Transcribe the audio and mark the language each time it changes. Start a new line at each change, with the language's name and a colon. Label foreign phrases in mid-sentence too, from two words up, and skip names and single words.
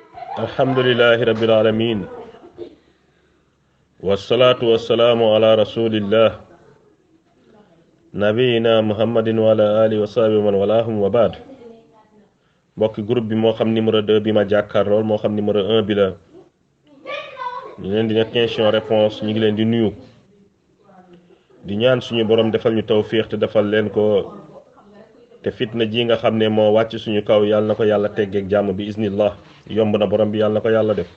Arabic: الحمد لله رب العالمين والصلاة والسلام على رسول الله نبينا محمد وعلى آله وصحبه ومن والاهم وبعد.
Wolof: mbokki groupe bi moo xam numéro 2 bi ma jàkkaar lool moo xam numéro 1 bi la ñu leen di ne
French: question réponse
Wolof: ñu ngi leen di nuyu di ñaan suñu borom defal ñu tawfiq te defal leen ko te fitna ji nga xam ne moo wàcc suñu kaw yàlla na ko yàlla teggeeg jàmm bi iznillah yomb na borom bi yàlla na ko yàlla def.